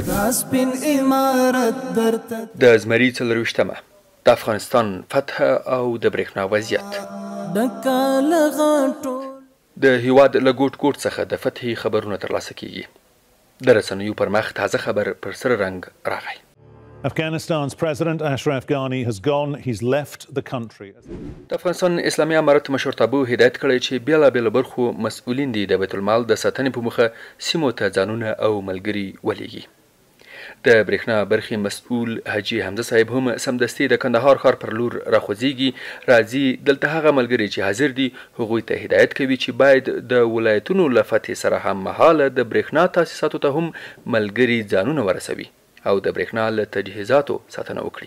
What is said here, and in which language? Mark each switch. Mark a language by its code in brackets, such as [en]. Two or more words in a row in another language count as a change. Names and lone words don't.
[ps] دا سپین عمارت درته د زمري 24مه د افغانستان فتح او د برېښنا وضعیت. ډکه له غاټو د هیواد له ګوټ ګوټ څخه د فتحې خبرونه ترلاسه کیږي. د رسنیو پر مخ تازه خبر پر سره رنګ راغی. [en] Afghanistan's President Ashraf Ghani has gone. He's left the country. [ps] د افغانستان اسلامي امارت مشرتابه هدایت کړی چې بیلابېلو برخو مسؤلین دي د بیت المال د ساتنې په موخه سیمو ته ځانونه او ملګري ولیږي. د برېښنا برخې مسؤل حاجي حمزه صاحب هم سمدستي د کندهار ښار پر لور راخوځېږي. راځي دلته هغه ملګري چې حاضر دي هغوی ته هدایت کوي چې باید د ولایتونو له فتحې سره هممهاله د برېښنا تاسیساتو ته هم ملګري ځانونه ورسوي او د برېښنا له تجهیزاتو ساتنه وکړي.